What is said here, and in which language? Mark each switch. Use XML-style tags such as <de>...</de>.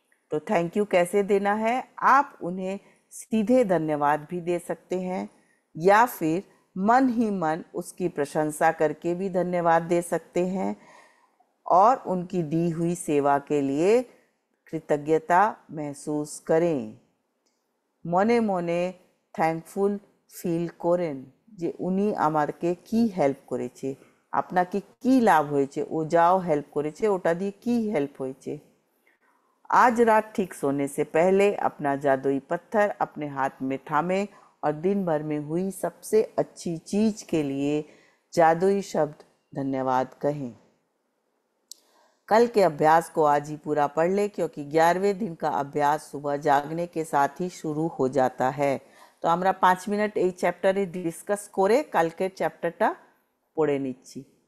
<hi>तो thank you कैसे देना है? आप उन्हें सीधे धन्यवाद भी दे सकते हैं या फिर मन ही मन उसकी प्रशंसा करके भी धन्यवाद दे सकते हैं और उनकी दी हुई सेवा के लिए कृतज्ञता महसूस करें।</hi> <bn>मने मने थैंकफुल ফিল করেন যে উনি আমাকে কি হেল্প করেছে, আপনাকে কি লাভ হয়েছে, ও যাও হেল্প করেছে ওটা দিয়ে কি হেল্প হয়েছে।</bn> <hi>आज रात ठीक सोने से पहले अपना जादुई पत्थर अपने हाथ में थामें और दिन भर में हुई सबसे अच्छी चीज के लिए जादुई शब्द धन्यवाद कहें। कल के अभ्यास को आज ही पूरा पढ़ ले, क्योंकि 11वें दिन का अभ्यास सुबह जागने के साथ ही शुरू हो जाता है।</hi> <bn>तो আমরা 5 মিনিট এই চ্যাপ্টারে ডিসকাস করে কালকের চ্যাপ্টারটা পড়ে নিচ্ছি।</bn>